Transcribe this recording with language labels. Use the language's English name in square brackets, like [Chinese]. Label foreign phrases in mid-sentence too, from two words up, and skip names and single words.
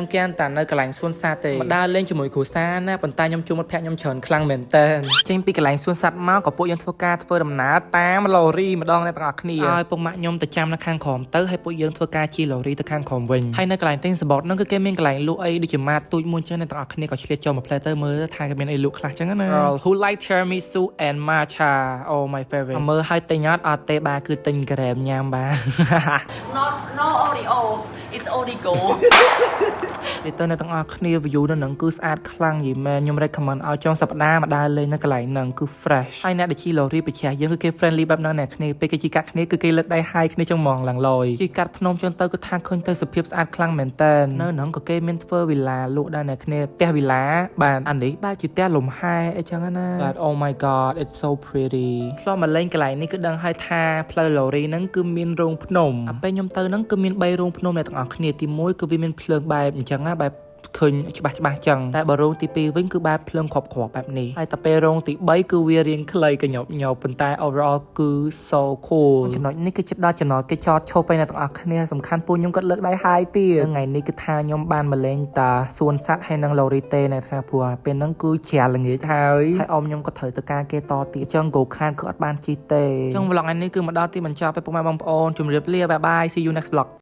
[Khmer] គៀនតែនៅកន្លែងសួនសត្វទេមកដើរលេងជាមួយគ្រួសារណាប៉ុន្តែខ្ញុំជួបមិត្តភក្តិខ្ញុំច្រើនខ្លាំងមែនតើចេញពីកន្លែងសួនសត្វមកក៏ពួកយើងធ្វើដំណើរតាមឡូរីម្ដងអ្នកទាំងអស់គ្នាហើយពុកម៉ាក់ខ្ញុំទៅចាំនៅខាងក្រោមទៅហើយពួកយើងធ្វើការជិះឡូរីទៅខាងក្រោមវិញហើយនៅកន្លែងទិញសបតហ្នឹងគឺគេមានកន្លែងលក់អីដូចជាម៉ាតទូចមួយចឹងអ្នកទាំងអស់គ្នាក៏ឆ្លៀតចូលមកផ្លែទៅមើលថាគេមានអីលក់ខ្លះចឹងណា [English] Who like tiramisu and matcha oh my favorite [Khmer] មើលឲ្យទិញអត់ទេបាទគឺទិញក្រែមញ៉ាំបាទ [English] no Oreo it's Origo [Khmer] និយាយទៅអ្នកទាំងអស់គ្នា view នៅហ្នឹងគឺស្អាតខ្លាំងយីមែនខ្ញុំ recommend ឲ្យចុងសប្តាហ៍មកដើរលេងនៅកន្លែងហ្នឹងគឺ fresh ហើយអ្នកដែលជិះឡូរីប្រជាយើងគឺគេ friendly បែបហ្នឹងអ្នកគ្នាពេលគេជិះកាត់គ្នាគឺគេលើកដៃ hi គ្នាចឹងហ្មងឡើងលយជិះកាត់ភ្នំចឹងទៅគឺថាឃើញទៅស ភាពស្អាតខ្លាំងមែនតើនៅហ្នឹងក៏គេមានធ្វើវីឡាលក់ដែរអ្នកគ្នាផ្ទះវីឡាបាទអានេះបែបជាផ្ទះលំហែអីចឹងណាបាទ [English] oh my god it's so pretty [Khmer] ធ្លាប់មកលេងកន្លែងនេះគឺដឹងហើយ ថាផ្លូវឡូរីហ្នឹងគឺមានរោងភ្នំអាពេលខ្ញុំទៅហ្នឹងគឺមាន3រោងភ្នំអ្នកទាំងអស់គ្នាទី1គឺវាមានភ្លើងបែបអញ្ចឹងណាបែបឃើញ ច្បាស់ចឹងតែបើរោងទី2វិញគឺបែបភ្លើងគ្រាប់បែបនេះហើយតែពេលរោងទី3គឺវារៀងខ្លីកញ្ញប់ប៉ុន្តែ overall គឺ [English] so cool [Khmer] ចំណុចនេះគឺចិត្តដល់ចំណុចគេចតឈប់ទៅអ្នកទាំងអស់គ្នាសំខាន់ពូខ្ញុំក៏លើកដៃ hi ទៀតថ្ងៃនេះគឺថាខ្ញុំបានមកលេងតាសួនសត្វហើយនឹងឡូរីតេនៅថាព្រោះពេលហ្នឹងគឺជ្រាលល្ងាចហើយអ៊ំខ្ញុំក៏ត្រូវទៅការគេតទៀតចឹង go ខានគឺអត់បានជិះទេចឹង vlog នេះគឺមកដល់ទីបញ្ចប់ហើយពុកម៉ែបងប្អូនជម្រាបលា [English] bye bye see you next vlog